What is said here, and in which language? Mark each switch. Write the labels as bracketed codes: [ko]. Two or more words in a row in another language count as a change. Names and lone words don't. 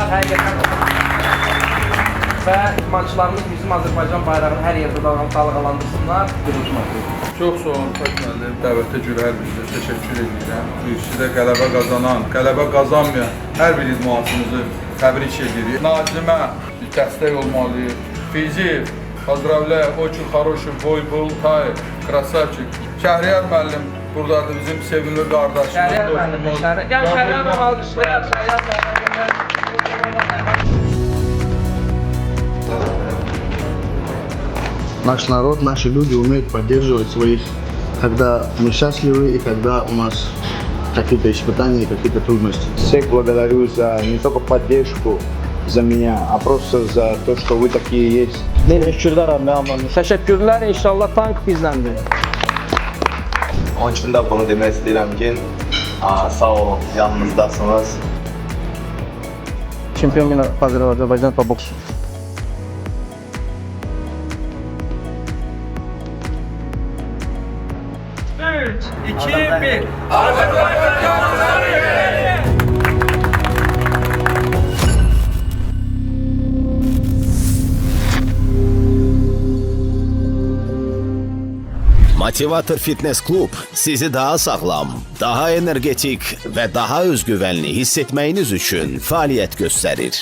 [az] Həqiqətən və idmançılarımız bizim Azərbaycan bayrağını hər yerdə dalğalandırsınlar. Çox sağ olun Fəth müəllim. Dəvətə görə hər birinizə təşəkkür edirəm. Sizə qələbə qazanan, qələbə qazanmayan hər bir idmançımızı təbrik edirik. Nazimə dəstək olmalıyıq. Fizik, [ru] поздравляю, очень хороший бой был, Tay, krasavçik. Şəhriyar müəllim buradadır, bizim sevimli qardaşımız. Şəhriyar müəllim, Şəhriyar müəllim alqışlayaq, Şəhriyar müəllim. Наш народ, наши люди умеют поддерживать своих, когда мы счастливы и когда у нас какие-то испытания, какие-то трудности. Всех благодарю за не только поддержку за меня, а просто за то, что вы такие есть. [tr] Teşekkürler abi. Teşekkürler. İnşallah tank bizdendir. [az] Onun üçün də bunu demək istəyirəm ki, sağ olun, yanınızdasınız. [tr] Çempion yine Azerbaycan [ru] по боксу. [az] Üç, iki, bir. Motivator Fitness Klub sizi daha sağlam, daha energetik və daha özgüvənli hiss etməyiniz üçün fəaliyyət göstərir.